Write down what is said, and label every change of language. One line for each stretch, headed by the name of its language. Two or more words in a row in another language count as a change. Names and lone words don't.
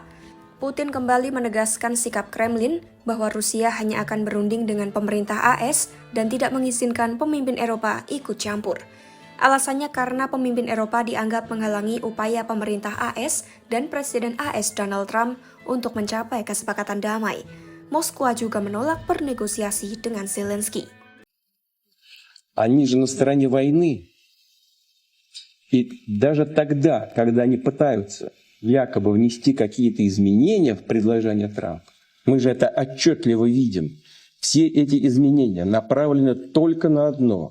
Indonesian: Putin kembali menegaskan sikap Kremlin bahwa Rusia hanya akan berunding dengan pemerintah AS dan tidak mengizinkan pemimpin Eropa ikut campur. Alasannya karena pemimpin Eropa dianggap menghalangi upaya pemerintah AS dan Presiden AS Donald Trump untuk mencapai kesepakatan damai. Moskwa juga menolak bernegosiasi dengan Zelensky.
Russian: Они же на стороне войны. И даже тогда, когда они пытаются якобы внести какие-то изменения в предложение Трампа, мы же это отчетливо видим. Все эти изменения направлены только на одно.